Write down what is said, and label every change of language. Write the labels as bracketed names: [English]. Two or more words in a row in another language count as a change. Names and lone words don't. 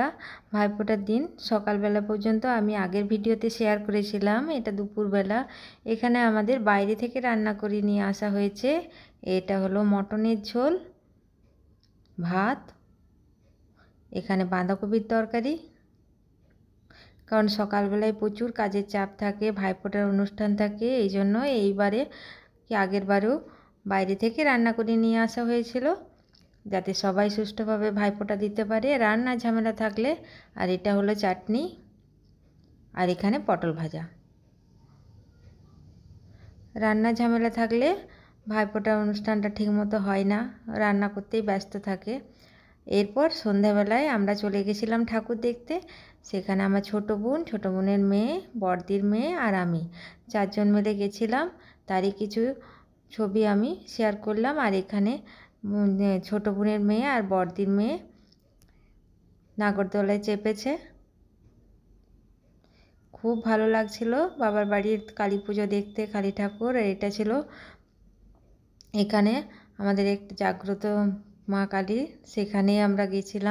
[Bangla] ভাইফোঁটার দিন সকাল বেলা পর্যন্ত আমি আগের ভিডিওতে শেয়ার করেছিলাম এটা দুপুর বেলা এখানে আমাদের বাইরে থেকে রান্না করে নিয়ে আসা হয়েছে। এটা হলো মটনের ঝোল, ভাত, এখানে বাঁধাকপির তরকারি। কারণ সকাল বেলায় প্রচুর কাজের চাপ থাকে, ভাইফোঁটার অনুষ্ঠান থাকে, এই জন্য এইবারে কি আগের বারেও বাইরে থেকে রান্না করে নিয়ে আসা হয়েছিল যাতে সবাই সুষ্ঠুভাবে ভাইফোঁটা দিতে পারে। রান্নার ঝামেলা থাকলে আর এটা হলো চাটনি আর এখানে পটল ভাজা। রান্নার ঝামেলা থাকলে ভাইফোঁটার অনুষ্ঠানটা ঠিকমতো হয় না, রান্না করতেই ব্যস্ত থাকে। এরপর সন্ধ্যাবেলায় আমরা চলে গেছিলাম ঠাকুর দেখতে। সেখানে আমার ছোটো বোন, ছোটো বোনের মেয়ে, বড়দির মেয়ে আর আমি চারজন মিলে গেছিলাম। তারই কিছু ছবি আমি শেয়ার করলাম। আর এখানে ছোটো বোনের মেয়ে আর বড়দির মেয়ে নাগরদোলায় চেপেছে। খুব ভালো লাগছিল বাবার বাড়ির কালী পুজো দেখতে, কালী ঠাকুর। আর এটা ছিল এখানে আমাদের একটা জাগ্রত মা কালী, সেখানে আমরা গেছিলাম।